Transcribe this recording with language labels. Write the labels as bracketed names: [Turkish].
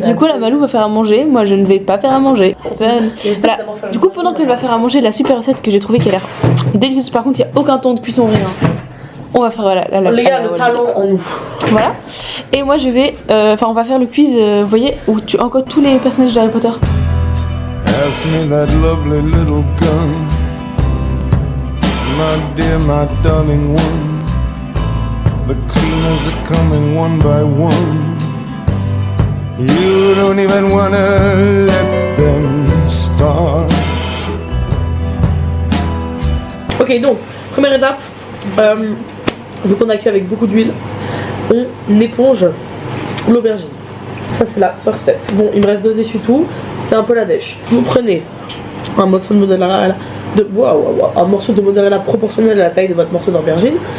[French] Du coup la Malou va faire à manger, moi je ne vais pas faire à manger. Voilà. Du coup pendant qu'elle va faire à manger, la super recette que j'ai trouvée qui a l'air délicieuse, par contre il n'y a aucun temps de cuisson rien. On va faire voilà, Les gars, le talent en nous. Voilà. Et moi je vais, enfin on va faire le quiz, vous voyez, où tu encores tous les personnages d'Harry Potter. [English] Pass me that lovely little gun, my dear, my darling one. The cleaners are coming one by one. You don't even wanna let them start. [French] Ok, donc, première étape, vu qu'on a cuit avec beaucoup d'huile, on éponge l'aubergine. Ça, c'est la [English] first step. [French] Bon, il me reste 2 essuie-tout, c'est un peu la dèche. Vous prenez un morceau de mozzarella, un morceau de mozzarella proportionnel à la taille de votre morceau d'aubergine.